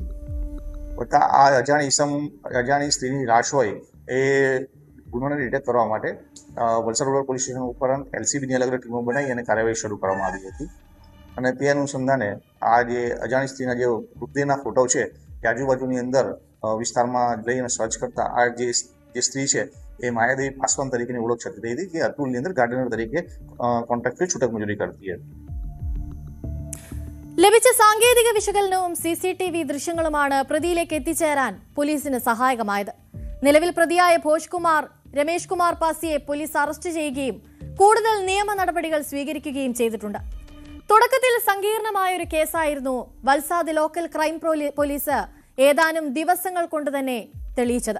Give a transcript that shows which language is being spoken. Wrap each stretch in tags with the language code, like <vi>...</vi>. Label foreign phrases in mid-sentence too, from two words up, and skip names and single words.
<gu>આ અજાણી સ્ત્રીની લાશ હોય એ ગુનોને ડિટેક્ટ કરવા માટે વલસાડ રૂરલ પોલીસ સ્ટેશન ઉપરાંત LCBની અલગ અલગ ટીમો બનાવી અને કાર્યવાહી શરૂ કરવામાં આવી હતી. અને તે અનુસંધાને આ જે અજાણી સ્ત્રીના જે મૃતદેહના ફોટો છે એ આજુબાજુની અંદર વિસ્તારમાં લઈને સર્ચ કરતા આ જે સ્ત્રી છે એ માયાદેવી પાસવાન તરીકેની ઓળખ થતી હતી કે અતુલની અંદર ગાર્ડનર તરીકે કોન્ટ્રાક્ટરી છૂટક મજૂરી કરતી હતી.</gu> <ml>ലഭിച്ച സാങ്കേതിക വിശകലനവും CCTV ദൃശ്യങ്ങളുമാണ് പ്രതിയിലേക്ക് എത്തിച്ചേരാൻ പോലീസിന് സഹായകമായത്. നിലവിൽ പ്രതിയായ ഭോജ്കുമാർ രമേഷ് കുമാർ പാസിയെ പോലീസ് അറസ്റ്റ് ചെയ്യുകയും കൂടുതൽ നിയമ നടപടികൾ സ്വീകരിക്കുകയും ചെയ്തിട്ടുണ്ട്. തുടക്കത്തിൽ സങ്കീർണമായ ഒരു കേസായിരുന്നു വൽസാദ് ലോക്കൽ ക്രൈം പോലീസ് ഏതാനും ദിവസങ്ങൾ കൊണ്ട് തന്നെ തെളിയിച്ചത്.</ml>